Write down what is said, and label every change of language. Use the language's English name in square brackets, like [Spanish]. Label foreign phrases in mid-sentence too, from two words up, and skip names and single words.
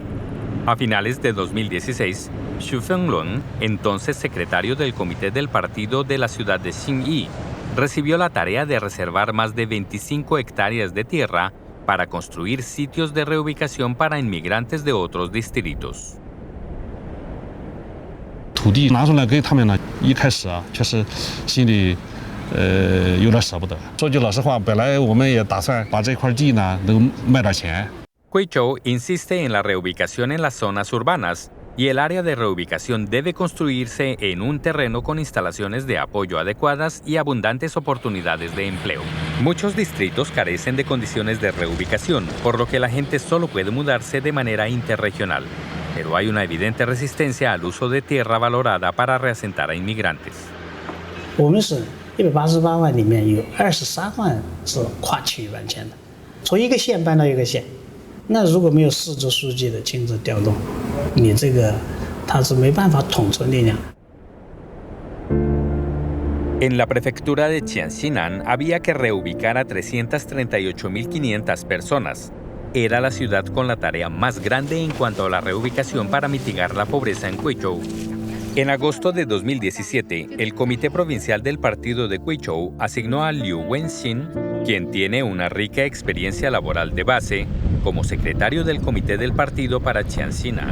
[Spanish] A finales de 2016, Xu Fenglun, entonces secretario del comité del partido de la ciudad de Xinyi, recibió la tarea de reservar más de 25 hectáreas de tierra para construir sitios de reubicación para inmigrantes de otros distritos. [Chinese] 土地拿出来给他们呢，一开始确实心里有点舍不得。说句老实话，本来我们也打算把这块地呢能卖点钱。 [Spanish] Guizhou insiste en la reubicación en las zonas urbanas y el área de reubicación debe construirse en un terreno con instalaciones de apoyo adecuadas y abundantes oportunidades de empleo. Muchos distritos carecen de condiciones de reubicación, por lo que la gente solo puede mudarse de manera interregional. Pero hay una evidente resistencia al uso de tierra valorada para reasentar a inmigrantes. [Chinese] 我们是188万里面有23万是跨区域搬迁的，从一个县搬到一个县。那如果没有市直书记的亲自调动，你这个他是没办法统筹力量。 [Spanish] En la prefectura de Qianxinan había que reubicar a 338.500 personas. Era la ciudad con la tarea más grande en cuanto a la reubicación para mitigar la pobreza en Guizhou. En agosto de 2017, el Comité Provincial del Partido de Guizhou asignó a Liu Wenxin, quien tiene una rica experiencia laboral de base, como secretario del Comité del Partido para Qianxinan.